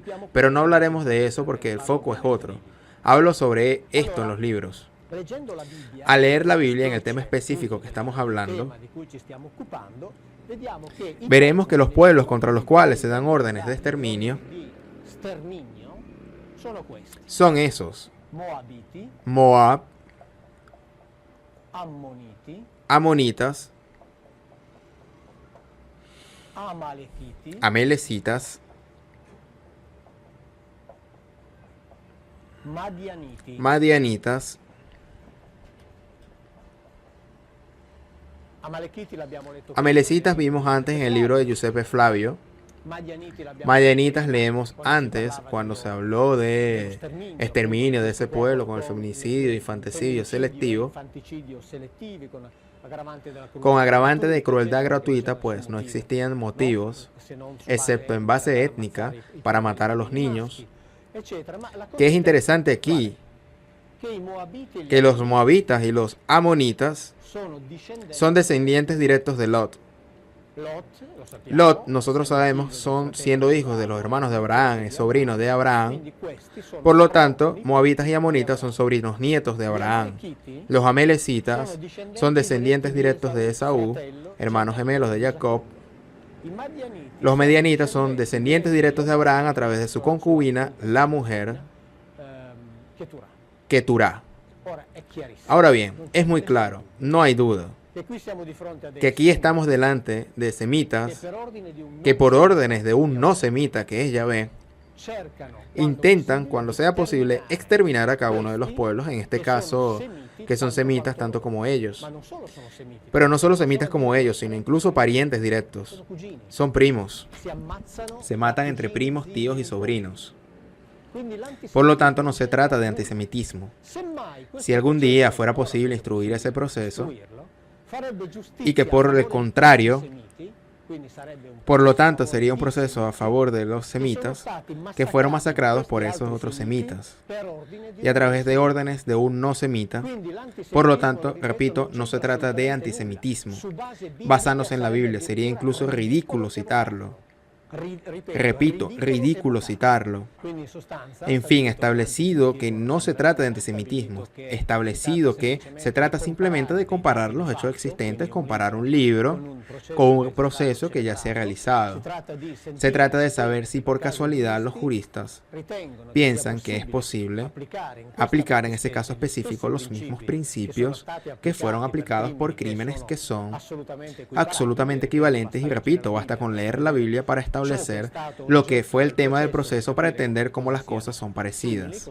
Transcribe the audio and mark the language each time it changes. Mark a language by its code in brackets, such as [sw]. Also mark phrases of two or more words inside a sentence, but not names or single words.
[es] Pero no hablaremos de eso porque el foco es otro. Hablo sobre esto en los libros. Al leer la Biblia en el tema específico que estamos hablando, veremos que los pueblos contra los cuales se dan órdenes de exterminio son esos. [it] Moabiti, [es] Moab, [it] Ammoniti, [es] Amonitas, [it] Amalekiti, [es] Amalecitas, [it] Madianiti. [es] Madianitas. [it] Amalekiti l'abbiamo letto. [es] Amalecitas vimos antes en el libro de Giuseppe Flavio. [it] Madianiti l'abbiamo [es] Madianitas [it] letto [es] leemos [it] quando si [es] antes [it] parlava [es] cuando [it] dello- [es] se habló [it] dello [es] de [it] sterminio, [es] exterminio de ese pueblo con el [it] con [es] feminicidio, infanticidio selectivo, [it] infanticidio selettivi, con agravante della crudeltà [es] con agravante de [it] gratuita, [es] crueldad [it] eccetera, [es] gratuita, [it] perché [es] pues no [it] motivi, [es] existían [it] no? [es] motivos, [it] Se non su [es] excepto en base [it] per [es] étnica, [it] ammazzare i [es] para [it] piccoli [es] matar a los [it] bambini [es] niños. [it] maschi, eccetera. Ma la cosa [es] ¿Qué es interesante aquí? [it] che i Moabiti e gli [es] Que los [it] Ammoni [es] moabitas y los amonitas [it] sono discendenti [es] son descendientes directos de Lot. [it] Lot, lo sappiamo, [es] Lot, nosotros [it] essendo [es] sabemos, [it] figlio del [es] son [it] fratello [es] siendo hijos de los hermanos de Abraham, es sobrino de Abraham. [it] quindi questi sono [es] Por lo tanto, [it] fratelli [es] moabitas y [it] di [es] amonitas son [it] Abramo. [es] sobrinos nietos de [it] Gli [es] Abraham. [it] Amalekiti [es] Los amalecitas [it] sono [es] son descendientes directos de Esaú, [it] fratello, [es] hermanos gemelos de Jacob. [it] I Madianiti [es] Los [it] sono [es] medianitas son [it] descendenti [es] descendientes directos de Abraham a través de su concubina, la mujer [it] Keturah. [es] Keturah. [it] Ora è chiarissimo. [es] Ahora bien, [it] Non c'è [es] es muy [it] nessun [es] claro, [it] dubbio [es] no hay duda, [it] che qui siamo di fronte a dei [es] que aquí [it] simboli [es] estamos delante de [it] che [es] semitas [it] per ordine di un [es] que [it] non [es] por [it] semita, [es] órdenes de un no semita, que es Yahvé, cercano, intentan, [it] possibile, [es] cuando sea posible, exterminar a cada uno de los [it] questi [es] pueblos, en este [it] che sono [es] caso, [it] semiti [es] que son [it] tanto [es] semitas [it] quanto [es] tanto [it] loro. [es] como ellos. [it] Ma non solo sono semiti, [es] Pero no solo [it] sono [es] semitas como ellos, sino incluso parientes directos. [it] sono cugini. [es] Son primos. [it] Si ammazzano [es] Se matan [it] tra [es] entre [it] cugini, [es] primos, [it] zii, [es] tíos y [it] nipoti. [es] sobrinos. [it] Quindi l'antisemitismo [es] Por lo tanto, no se [it] c'è [es] trata de [it] comunque. [es] antisemitismo. [it] Semmai questo [es] Si algún [it] processo [es] día fuera [it] fosse [es] posible instruir ese [it] possibile [es] proceso, [it] istruirlo, farebbe giustizia [es] y que [it] a [es] por [it] favore [es] el [it] degli [es] contrario, [it] antisemiti, quindi sarebbe un [es] por lo [it] processo a [es] tanto, [it] favore [es] sería un [it] degli [es] proceso a [it] semiti, [es] favor de los [it] che sono [es] semitas, [it] stati [es] que fueron [it] massacrati [es] masacrados por [it] questi [es] esos [it] altri [es] otros [it] semiti [es] semitas, [it] per ordine di [es] y a través de [it] un [es] órdenes de un no semita. [it] Quindi [es] Por lo [it] l'antisemitismo, [es] tanto, [it] ripeto, [es] repito, [it] non [es] no se [it] c'entra [es] trata de [it] assolutamente nulla. [es] antisemitismo. [it] Su base biblica [es] Basándose en la [it] sarebbe [es] Biblia, sería [it] addirittura [es] incluso ridículo citarlo. [it] Ripeto, [es] Repito, ridículo [it] e [es] citarlo. [it] Quindi in sostanza, [es] En [it] sta [es] fin, [it] detto, [es] establecido que [it] l'antisemitismo [es] no se [it] non [es] trata de [it] è [es] antisemitismo, [it] stabilito che [es] establecido [it] si [es] que [it] tratta [es] se trata [it] semplicemente [es] simplemente de [it] di [es] comparar [it] fatti [es] los [it] di [es] hechos [it] fatto, [es] existentes, [it] quindi [es] comparar un [it] libro [es] libro con un [it] che [es] proceso [it] è [es] que ya se ha [it] stato [es] realizado. [it] Si tratta di [es] Se [it] sentire [es] trata de [it] se [es] saber si por [it] per caso [es] casualidad los [it] giuristi [es] juristas [it] ritengono che [es] piensan [it] sia [es] que es posible [it] applicare [es] aplicar en ese caso específico los mismos principios que fueron aplicados por crímenes crímenes que son absolutamente absolutamente equivalentes, y repito, basta con leer la Biblia para establecer lo que fue el tema del proceso para entender cómo las cosas son parecidas.